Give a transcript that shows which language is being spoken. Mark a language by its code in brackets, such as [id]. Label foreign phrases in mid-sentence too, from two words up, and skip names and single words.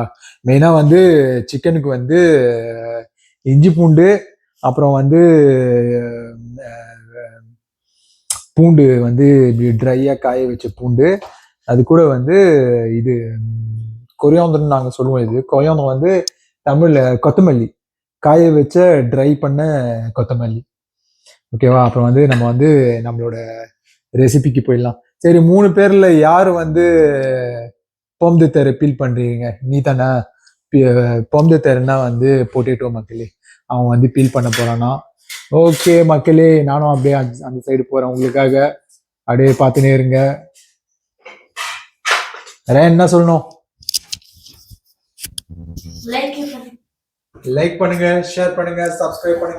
[ta] மெயினாக வந்து சிக்கனுக்கு வந்து இஞ்சி பூண்டு, அப்புறம் வந்து பூண்டு வந்து இப்படி ட்ரையாக காய வச்ச பூண்டு, அது கூட வந்து இது கொரியாந்தர்னு நாங்கள் சொல்லுவோம். இது கொரியாந்தர் வந்து தமிழில் கொத்தமல்லி, காய வச்ச ட்ரை பண்ண கொத்தமல்லி. ஓகேவா? அப்புறம் வந்து நம்ம வந்து நம்மளோட ரெசிபிக்கு போயிடலாம். சரி, 3 பேரில் யார் வந்து [fr] pomme de terre [ta] பீல் பண்ணுறீங்க? நீ தானே. [fr] pomme de terre [ta] னா வந்து பொட்டேட்டோ மக்களே, அவன் வந்து பீல் பண்ண போகிறானா. ஓகே மக்களே, நானும் அப்படியே அந்த சைடு போகிறேன் உங்களுக்காக. அப்படியே பார்த்துனே இருங்க. வேற என்ன சொல்லணும்? லைக் பண்ணுங்க, ஷேர் பண்ணுங்க, சப்ஸ்கிரைப் பண்ணுங்க,